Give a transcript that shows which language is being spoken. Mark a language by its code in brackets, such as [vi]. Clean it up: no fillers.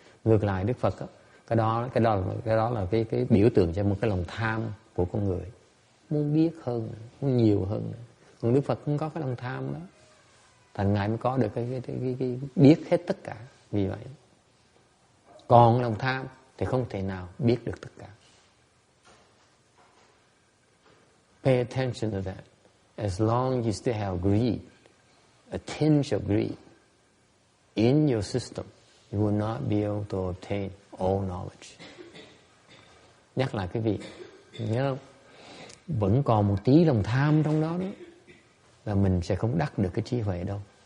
[vi] Ngược lại Đức Phật á, cái đó là cái biểu tượng cho một cái lòng tham của con người, muốn biết hơn, muốn nhiều hơn. Còn Đức Phật không có cái lòng tham đó, thành Ngài mới có được cái biết hết tất cả. Vì vậy, còn lòng tham thì không thể nào biết được tất cả. [en] Pay attention to that. As long as you still have greed, a tinge of greed in your system, you will not be able to obtain all knowledge. [vi] Nhắc lại cái vị, nhớ không? Vẫn còn một tí lòng tham trong đó đó, là mình sẽ không đắc được cái trí huệ đâu.